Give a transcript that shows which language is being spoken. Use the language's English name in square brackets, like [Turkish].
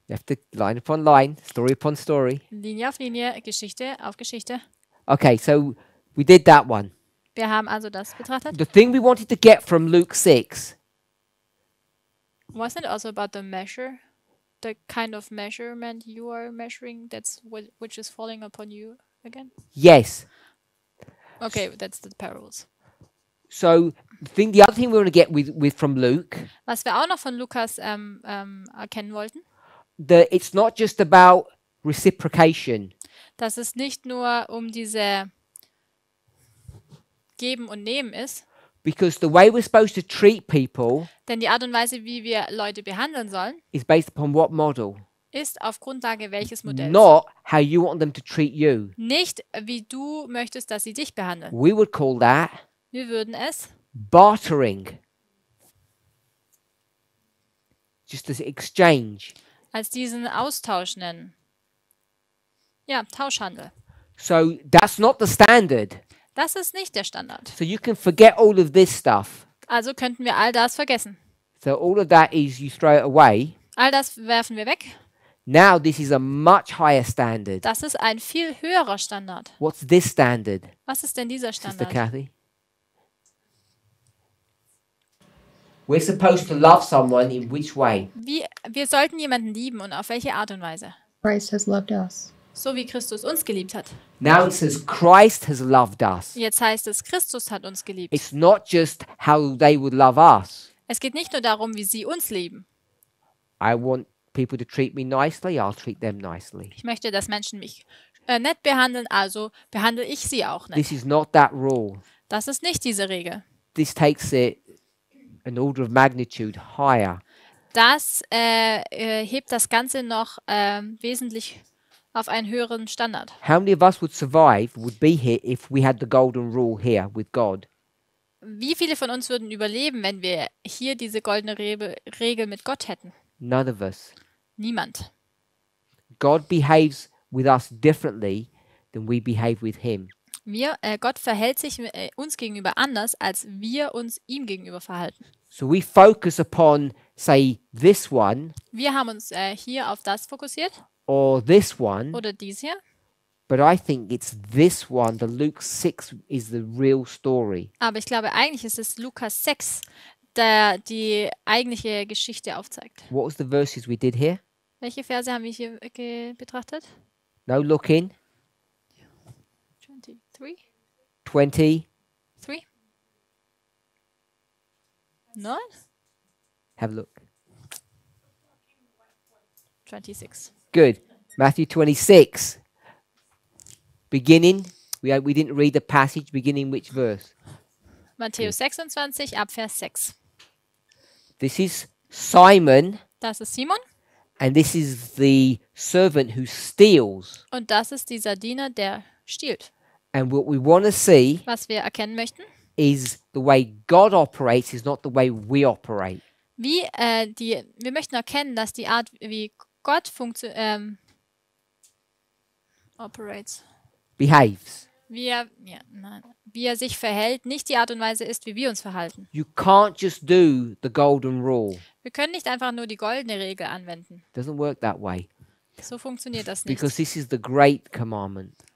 [English] You have to line upon line, story upon story. [German] Linie auf Linie, Geschichte auf Geschichte. [English] Okay, so we did that one. [German] Wir haben also das betrachtet. [English] The thing we wanted to get from Luke 6 Wasn't it also about the measure? The kind of measurement you are measuring, which is falling upon you again? yes. Okay, that's the parables. So the other thing we want to get with from Luke, [German] Was wir auch noch von Lukas erkennen wollten, [English] it's not just about reciprocation. [German] dass es nicht nur um diese Geben und Nehmen ist, [English] Because the way we're supposed to treat people [German] denn die Art und Weise, wie wir Leute behandeln sollen, [English] is based upon what model? [German] ist auf Grundlage welches Modells. [English] Not how you want them to treat you. [German] Nicht, wie du möchtest, dass sie dich behandeln. [English] We would call that [German] Wir würden es [English] bartering. Just as exchange. [German] als diesen Austausch nennen. Ja, Tauschhandel. [English] So that's not the standard. [German] Das ist nicht der Standard. [English] So you can forget all of this stuff. [German] Also könnten wir all das vergessen. [English] So all of that is you throw it away. [German] All das werfen wir weg. [English] Now this is a much higher standard. [German] Das ist ein viel höherer Standard. [English] What's this standard, [German] Was ist denn dieser [English] Sister [German] Standard? [English] Kathy? We're supposed to love someone in which way? [German] Wir sollten jemanden lieben und auf welche Art und Weise? [English] Christ has loved us. [German] So wie Christus uns geliebt hat. [English] Now it says Christ has loved us. [German] Jetzt heißt es, Christus hat uns geliebt. [English] It's not just how they would love us. [German] Es geht nicht nur darum, wie sie uns lieben. [English] I want people to treat me nicely, I'll treat them nicely. [German] Ich möchte, dass Menschen mich nett behandeln, also behandle ich sie auch nett. [English] This is not that rule. [German] Das ist nicht diese Regel. [English] This takes it an order of magnitude higher. [German] Das hebt das Ganze noch wesentlich auf einen höheren Standard. [English] How many of us would be here if we had the golden rule here with God? [German] Wie viele von uns würden überleben, wenn wir hier diese goldene Regel mit Gott hätten? [English] None of us. [German] Niemand. [English] God behaves with us differently than we behave with him. [German] Gott verhält sich uns gegenüber anders, als wir uns ihm gegenüber verhalten. [English] So we focus upon, say, this one [German] Wir haben uns hier auf das fokussiert [English] or this one, [German] oder dies hier [English] But I think it's this one, the Luke 6 is the real story. [German] Aber ich glaube, eigentlich ist es Lukas 6, der die eigentliche Geschichte aufzeigt. [English] What was the verses we did here? [German] Welche Verse haben wir hier betrachtet? [English] No, look in. 23? 20. 3? [German] Nein? [English] Have a look. 26. Good. Matthew 26. Beginning. We didn't read the passage. Beginning which verse? [German] Matthäus 26, ab Vers 6. [English] This is Simon, [German] Das ist Simon [English] and this is the servant who steals. [German] und das ist dieser Diener, der stiehlt. [English] And what we want to see [German] Was wir erkennen möchten, [English] is the way God operates is not the way we operate. [German] wir möchten erkennen, dass die Art, wie Gott [English] operates, Behaves. [German] wie er sich verhält, nicht die Art und Weise ist, wie wir uns verhalten. [English] You can't just do the golden rule. [German] Wir können nicht einfach nur die goldene Regel anwenden. [English] Doesn't work that way. [German] So funktioniert das nicht. [English] Because this is the great commandment.